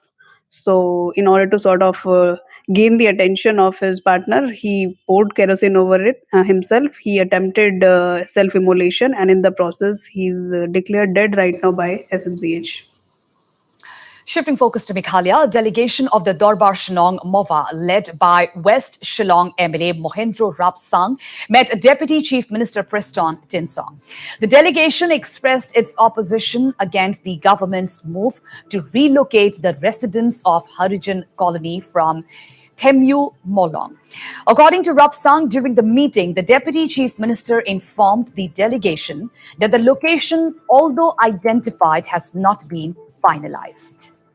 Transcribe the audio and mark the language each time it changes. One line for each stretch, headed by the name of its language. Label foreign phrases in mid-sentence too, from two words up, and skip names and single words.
English: So in order to sort of gain the attention of his partner, he poured kerosene over it himself. He attempted self-immolation, and in the process he's declared dead right now by SMCH. Shifting focus to Meghalaya, a delegation of the Darbar Shillong MOVA, led by West Shillong MLA Mohendro Rapsang, met Deputy Chief Minister Preston Tinsong. The delegation expressed its opposition against the government's move to relocate the residents of Harijan colony from Themyu Molong. According to Rapsang, during the meeting, the Deputy Chief Minister informed the delegation that the location, although identified, has not been finalized.